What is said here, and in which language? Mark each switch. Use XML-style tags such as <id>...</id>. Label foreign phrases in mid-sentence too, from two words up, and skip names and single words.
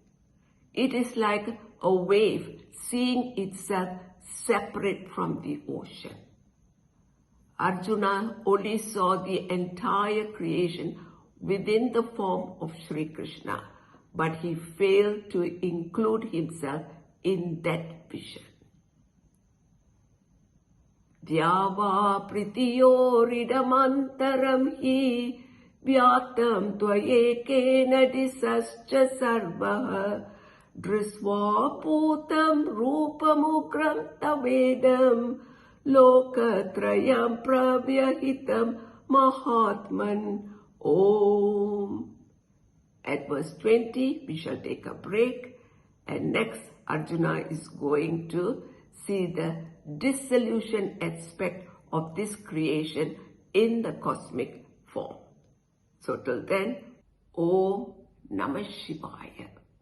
<en>It is like a wave seeing itself separate from the ocean. Arjuna only saw the entire creation within the form of Sri Krishna, but he failed to include himself in that vision.</en> <sa>द्यावापृथिव्योरिदमन्तरं हि व्याप्तं त्वयैकेन दिशश्च सर्वाः दृष्ट्वाद्भुतं रूपमुग्रं तवेदं लोकत्रयं प्रव्यथितं महात्मन्.</sa> <en>Om. At verse 20, we shall take a break, and next Arjuna is going to see the dissolution aspect of this creation in the cosmic form. So till then,</en> <sa>ॐ नमः शिवाय.</sa>